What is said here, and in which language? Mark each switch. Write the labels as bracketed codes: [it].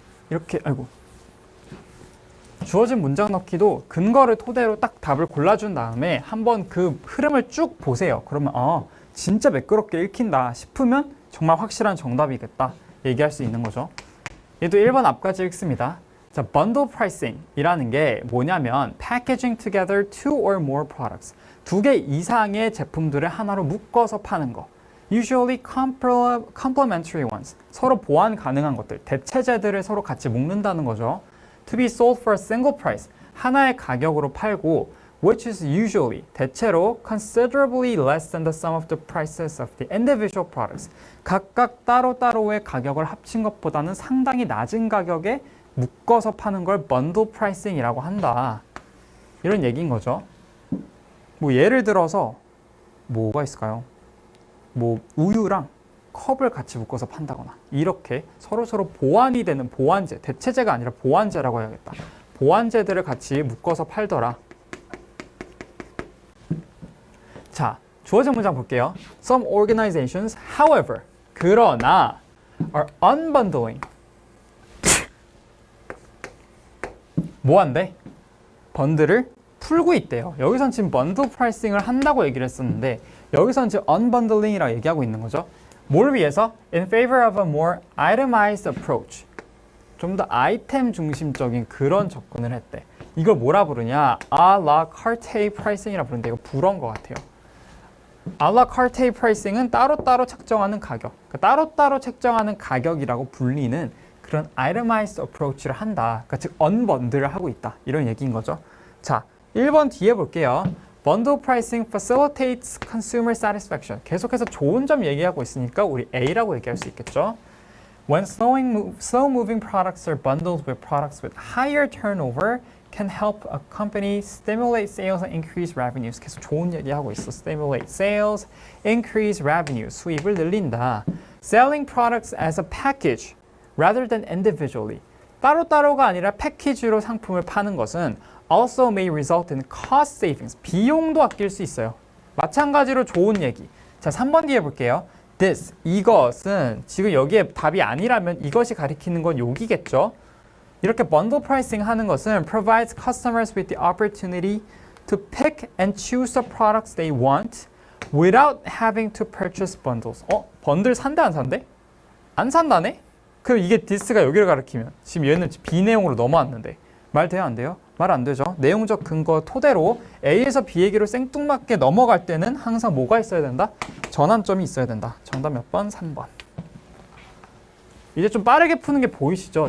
[ko] 이렇게 주어진 문장 넣기도 근거를 토대로 딱 답을 골라준 다음에 한번 그 흐름을 쭉 보세요. 그러면 진짜 매끄럽게 읽힌다 싶으면 정말 확실한 정답이겠다 얘기할 수 있는 거죠. 얘도 1번 앞까지 읽습니다. [en] 자, bundle pricing이라는 게 뭐냐면 packaging together two or more products. [ko] 두 개 이상의 제품들을 하나로 묶어서 파는 거. [en] Usually complementary ones. [ko] 서로 보완 가능한 것들, 대체제들을 서로 같이 묶는다는 거죠. [en] To be sold for a single price. [ko] 하나의 가격으로 팔고 [en] which is usually, [ko] 대체로 [en] considerably less than the sum of the prices of the individual products. [ko] 각각 따로따로의 가격을 합친 것보다는 상당히 낮은 가격에 묶어서 파는 걸 bundle pricing이라고 한다. 이런 얘기인 거죠. 뭐 예를 들어서 뭐가 있을까요? 뭐 우유랑 컵을 같이 묶어서 판다거나 이렇게 서로 보완이 되는 보완제, 대체제가 아니라 보완제라고 해야겠다. 보완제들을 같이 묶어서 팔더라. 자, 주어진 문장 볼게요. [en] Some organizations, however, [ko] 그러나 [en] are unbundling. [ko] 뭐 한대? 번들을 풀고 있대요. 여기선 지금 번들 프라이싱을 한다고 얘기를 했었는데 여기선 지금 unbundling이라고 얘기하고 있는 거죠. 뭘 위해서? [en] In favor of a more itemized approach. [ko] 좀 더 아이템 중심적인 그런 접근을 했대. 이걸 뭐라 부르냐? à la carte pricing이라 부르는데 이거 불어인 것 같아요. à la carte pricing은 따로따로 책정하는 가격. 그러니까 따로따로 책정하는 가격이라고 불리는 그런 itemized approach를 한다. 그러니까 즉 unbundle을 하고 있다. 이런 얘기인 거죠. 자, 1번 뒤에 볼게요. [en] Bundle pricing facilitates consumer satisfaction. [ko] 계속해서 좋은 점 얘기하고 있으니까 우리 A라고 얘기할 수 있겠죠. [en] When slow-moving products are bundled with products with higher turnover, can help a company stimulate sales and increase revenues. [ko] 계속 좋은 얘기하고 있어. [en] Stimulate sales, increase revenue. [ko] 수입을 늘린다. [en] Selling products as a package rather than individually. [ko] 따로따로가 아니라 패키지로 상품을 파는 것은 [en] also may result in cost savings. [ko] 비용도 아낄 수 있어요. 마찬가지로 좋은 얘기. 자, 3번 뒤에 볼게요. This, 이것은 지금 여기에 답이 아니라면 이것이 가리키는 건 여기겠죠. 이렇게 bundle pricing 하는 것은 [en] provides customers with the opportunity to pick and choose the products they want without having to purchase bundles. [ko] 번들 산대 안 산대? 안 산다네? 그럼 이게 this가 여기를 가리키면 지금 얘는 B 내용으로 넘어왔는데 말 돼요 안 돼요? 말 안 되죠. 내용적 근거 토대로 A에서 B 얘기로 생뚱맞게 넘어갈 때는 항상 뭐가 있어야 된다? 전환점이 있어야 된다. 정답 몇 번? 3번. 이제 좀 빠르게 푸는 게 보이시죠?